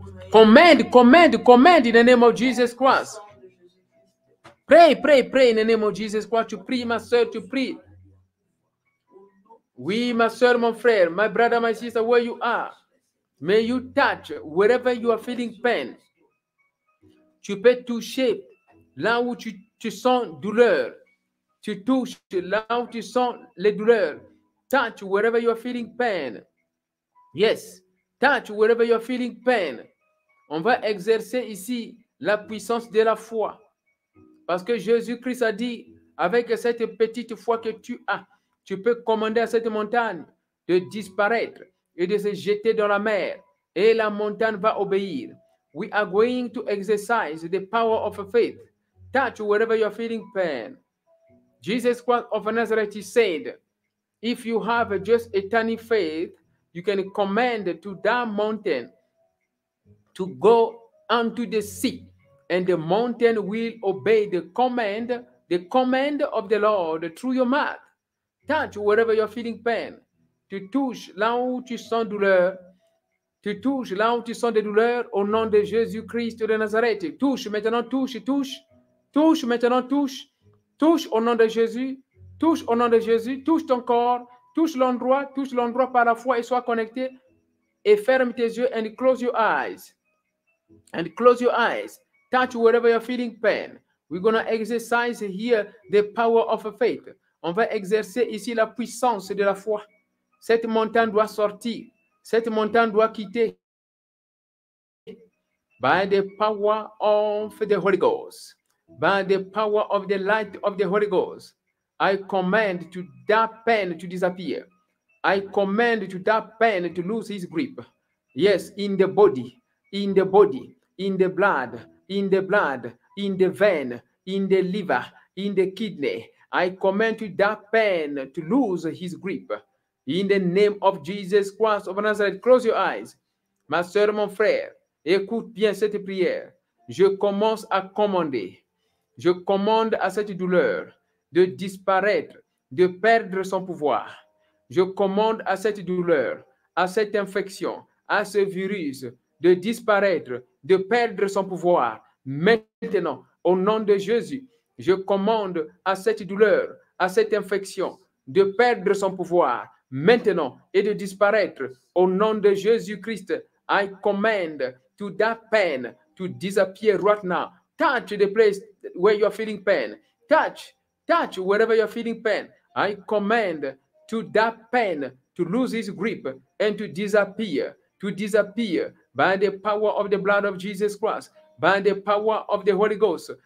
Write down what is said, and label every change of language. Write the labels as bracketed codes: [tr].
[en] Command in the name of Jesus Christ. Pray in the name of Jesus Christ. [fr] Tu pries, ma soeur, tu pries. Oui, ma soeur, mon frère, [en] my brother, my sister, where you are. May you touch wherever you are feeling pain. [fr] Tu peux toucher là où tu sens douleur. Tu touches là où tu sens les douleurs. [en] Touch wherever you are feeling pain. Yes. Touch wherever you are feeling pain. [fr] On va exercer ici la puissance de la foi. Parce que Jésus-Christ a dit, avec cette petite foi que tu as, tu peux commander à cette montagne de disparaître et de se jeter dans la mer. Et la montagne va obéir. [en] We are going to exercise the power of faith. Touch wherever you are feeling pain. Jesus Christ of Nazareth said, if you have just a tiny faith, you can command to that mountain to go unto the sea, and the mountain will obey the command of the Lord through your mouth. Touch wherever you're feeling pain. [fr] Tu touches là où tu sens douleur. Tu touches là où tu sens des douleurs au nom de Jésus-Christ de Nazareth. Touche maintenant, touche. Touche maintenant, touche. Touche au nom de Jésus. Touche au nom de Jésus. Touche ton corps. Touche l'endroit par la foi et sois connecté. Et ferme tes yeux [en] and close your eyes. And close your eyes. Touch wherever you're feeling pain. We're going to exercise here the power of faith. [fr] On va exercer ici la puissance de la foi. Cette montagne doit sortir. Cette montagne doit quitter. [en] By the power of the Holy Ghost. By the power of the light of the Holy Ghost. I command to that pain to disappear. I command to that pain to lose his grip. Yes, in the body, in the body, in the blood, in the blood, in the vein, in the liver, in the kidney. I command to that pain to lose his grip. In the name of Jesus Christ of Nazareth, close your eyes. [fr] Ma soeur, mon frère, écoute bien cette prière. Je commence à commander. Je commande à cette douleur de disparaître, de perdre son pouvoir. Je commande à cette douleur, à cette infection, à ce virus de disparaître, de perdre son pouvoir. Maintenant, au nom de Jésus, je commande à cette douleur, à cette infection de perdre son pouvoir. Maintenant, et de disparaître. Au nom de Jésus-Christ, [en] I command to that pain to disappear right now. Touch the place where you're feeling pain. Touch wherever you're feeling pain. I command to that pain to lose its grip and to disappear by the power of the blood of Jesus Christ, by the power of the Holy Ghost.